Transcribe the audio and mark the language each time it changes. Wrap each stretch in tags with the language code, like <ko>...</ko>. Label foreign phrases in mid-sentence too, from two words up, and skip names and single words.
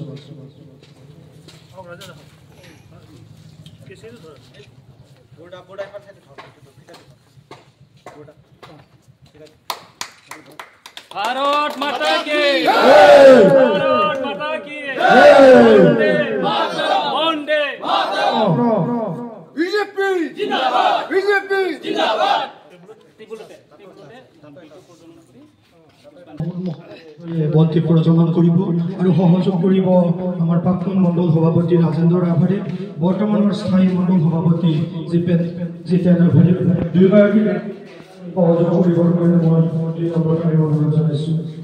<hi>भारत माता की भारत माता की वंदे मातरम बीजेपी जिंदाबाद बीजेपी जिंदाबाद</hi> <as>বন্তি প্ৰজ্বলন কৰিব আৰু সহযোগ কৰিব আমাৰ প্ৰাক্তন মণ্ডল সভাপতি ৰাজেন্দ্ৰ ৰাভাৰে, বৰ্তমানৰ স্থায়ী মণ্ডল সভাপতি জিতেন ৰাভাৰে দুয়োগৰাকী সহযোগ কৰিবৰ কাৰণে মই অনুৰোধ জনাইছো।</as>